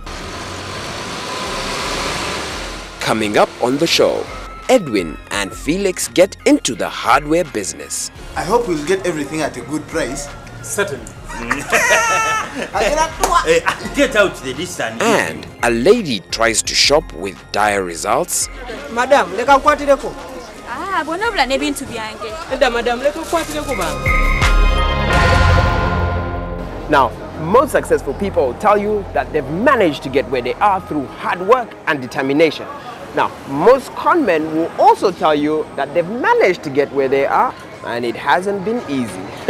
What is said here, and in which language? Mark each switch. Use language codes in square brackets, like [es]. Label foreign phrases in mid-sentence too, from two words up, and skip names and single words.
[en] Coming up on the show, Edwin and Felix get into the hardware business. I hope we'll get everything at a good price. Certainly. Get out the distance. And a lady tries to shop with dire results. [lg] Madam, leka nkwatireko. Bona bula nebintu byange. Madam, leka nkwatireko banga. [en] Now, most successful people tell you that they've managed to get where they are through hard work and determination. Now, most conmen will also tell you that they've managed to get where they are, and it hasn't been easy.